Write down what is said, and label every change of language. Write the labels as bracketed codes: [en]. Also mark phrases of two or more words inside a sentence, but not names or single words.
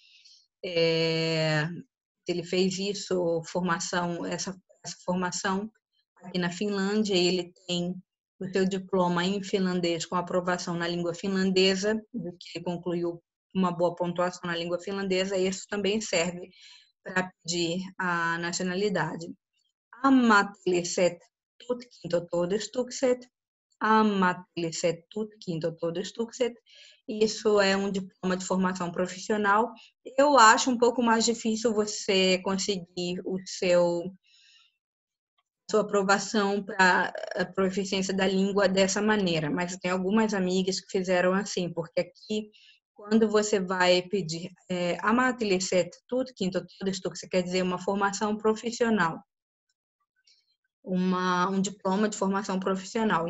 [pt] Se ele fez isso, essa formação aqui na Finlândia, e ele tem o seu diploma em finlandês com aprovação na língua finlandesa, do que ele concluiu uma boa pontuação na língua finlandesa, isso também serve para pedir a nacionalidade. [fi] Ammatilliset tutkintotodistukset, ammatilliset tutkintotodistukset, [pt] isso é um diploma de formação profissional. Eu acho um pouco mais difícil você conseguir sua aprovação para a proficiência da língua dessa maneira, mas eu tenho algumas amigas que fizeram assim, porque aqui, quando você vai pedir [fi] ammatilliset tutkintotodistukset, [pt] quer dizer uma formação profissional, um diploma de formação profissional.